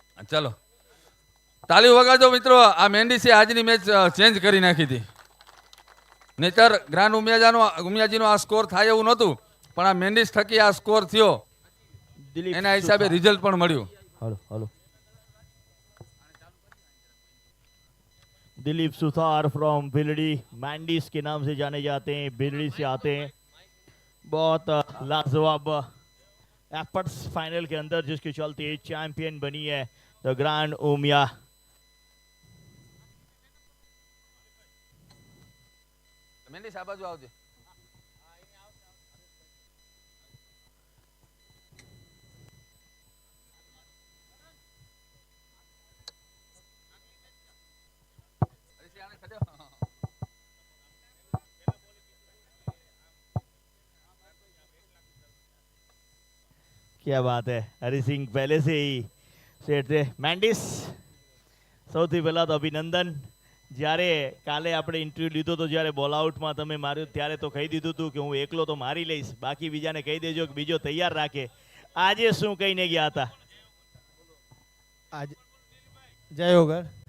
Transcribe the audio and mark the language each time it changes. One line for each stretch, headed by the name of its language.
Gujarati: ચલો તાલી વગાડજો મિત્રો. આ મેન્ડિસે આજની મેચ ચેન્જ કરી નાખી હતી. નહીતર ગ્રાન્ડ ઉમિયાજીનો આ સ્કોર થાય એવું નહોતું, પણ આ મેન્ડિસ થકી આ સ્કોર થયો. એના હિસાબે રિઝલ્ટ પણ મળ્યું.
Hindi: Hello Dilip Suthar from Bhildi, Mendes के नाम से जाने जाते हैं, भिलड़ी से आते हैं. बहुत लाजवाब एफर्ट्स फाइनल के अंदर जिसके चलते चैंपियन बनी है द ग्रैंड ओमिया.
Gujarati: મેન્ડિસ આ બાજુ આવજે.
Hindi: क्या बात है, हरि सिंह पहले से ही सेट थे.
Gujarati: मैंडिस સૌથી પહેલા તો અભિનંદન. જ્યારે કાલે આપણે ઇન્ટરવ્યુ લીધો તો જ્યારે બોલ આઉટમાં તમે માર્યું ત્યારે તો કહી દીધું હતું કે હું એકલો તો મારી લઈશ, બાકી બીજાને કહી દેજો કે બીજો તૈયાર રાખે. આજે શું કહીને ગયા હતા? આજે જય યોગર